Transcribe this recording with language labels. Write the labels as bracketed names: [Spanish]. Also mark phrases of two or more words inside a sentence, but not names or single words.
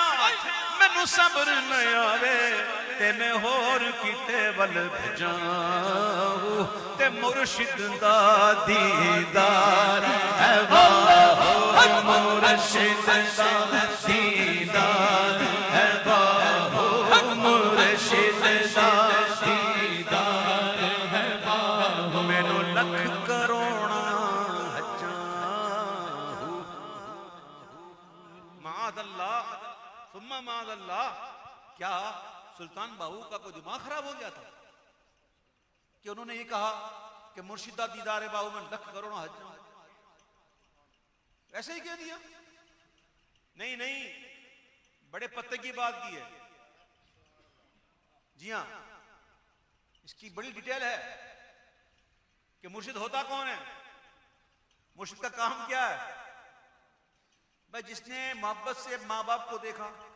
[Punjabi] مینوں صبر نہ آوے تے میں ہور کیتے ول بھجاں ہو تے مرشد دا دیدار ہے واہ مرشد دا دیدار ہے واہ مرشد دا دیدار ہے واہ مینوں لکھ کروڑا حجاں [Urdu] معاذ اللہ ثم معاذ اللہ کیا سلطان باہو کا کوئی دماغ خراب ہو گیا تھا کہ انہوں نے یہ کہا کہ [Punjabi] مرشدہ دیدار باہو میں لکھ کروڑا حج [Urdu] ایسے ہی کہہ دیا نہیں نہیں بڑے پتے کی بات کی ہے جی ہاں اس کی بڑی ڈیٹیل ہے کہ مرشد ہوتا کون ہے مرشد کا کام کیا ہے بھائی جس نے محبت سے ماں باپ کو دیکھا